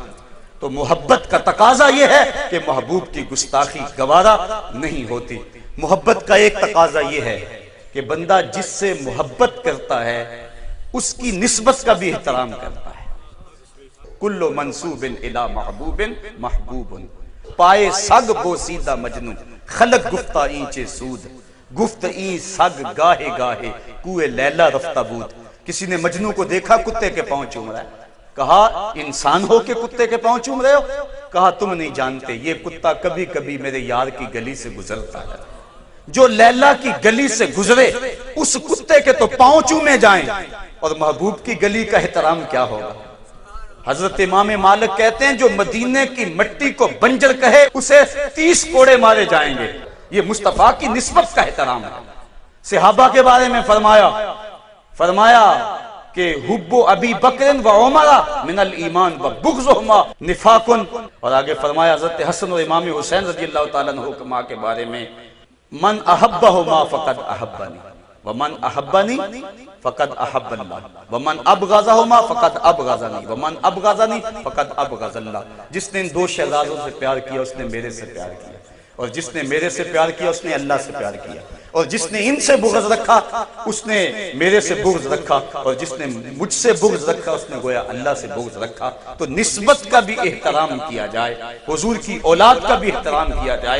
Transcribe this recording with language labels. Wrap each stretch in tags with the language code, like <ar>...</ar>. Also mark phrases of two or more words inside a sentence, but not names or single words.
<ur>تو محبت کا تقاضا یہ ہے کہ محبوب کی گستاخی گوارا نہیں ہوتی۔ محبت کا ایک تقاضا یہ ہے کہ بندہ جس سے محبت کرتا ہے اس کی نسبت کا بھی احترام کرتا ہے۔</ur> <ar>کل منسوب الی محبوب محبوب،</ar> <fa>پائے سگ بوسیدہ مجنو، خلق گفتہ اینچے سود، گفت این سگ گاہے گاہے کوئے لیلا رفتہ بود۔</fa> <ur>کسی نے مجنو کو دیکھا کتے کے پاؤں چوم رہا ہے، کہا انسان ہو کے کتے کے پاؤں چوم رہے ہو؟ کہا تم نہیں جانتے یہ کتا کبھی کبھی میرے یار کی گلی سے گزرتا ہے، جو لیلا کی گلی سے گزرے اس کتے کے تو پاؤں چومے جائیں، اور محبوب کی گلی کا احترام کیا ہوگا۔ حضرت امام مالک کہتے ہیں جو مدینے کی مٹی کو بنجر کہے اسے 30 کوڑے مارے جائیں گے۔ یہ مصطفیٰ کی نسبت کا احترام ہے۔ صحابہ کے بارے میں فرمایا کہ</ur> <ar>حب ابی بکر و عمر من الایمان و بغضہما نفاق،</ar> <ur>اور آگے فرمایا حضرت حسن اور امام حسین رضی اللہ تعالیٰ عنہما کے بارے میں</ur> <ar>من احبہما فقد احبنی ومن احبنی فقد احب اللہ ومن ابغضہما فقد ابغضنی ومن ابغضنی فقد ابغض اللہ۔</ar> <ur>جس نے ان 2 شہزادوں سے پیار کیا اس نے میرے سے پیار کیا، اور جس نے میرے سے پیار کیا اس نے اللہ سے پیار کیا، اور جس نے ان سے بغض رکھا اس نے میرے سے بغض رکھا، اور جس نے مجھ سے بغض رکھا اس نے گویا اللہ سے بغض رکھا۔ تو نسبت کا بھی احترام کیا جائے، حضور کی اولاد کا بھی احترام کیا جائے۔</ur>